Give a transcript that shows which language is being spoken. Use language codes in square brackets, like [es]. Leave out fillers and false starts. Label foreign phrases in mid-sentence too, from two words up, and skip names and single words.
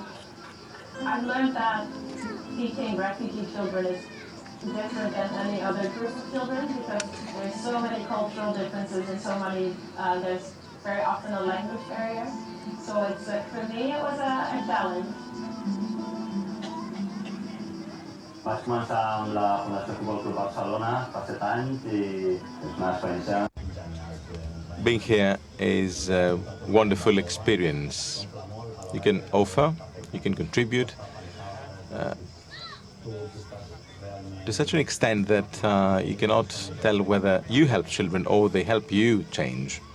[en] I've learned that teaching refugee children is different than any other group of children because there's so many cultural differences and so many, there's very often a language barrier. So it's, for me, it was a challenge. [ca] Vaig començar amb la Fundació Futbol Club Barcelona fa 7 anys i és una experiència. [en] Being here is a wonderful experience. You can offer, you can contribute to such an extent that you cannot tell whether you help children or they help you change.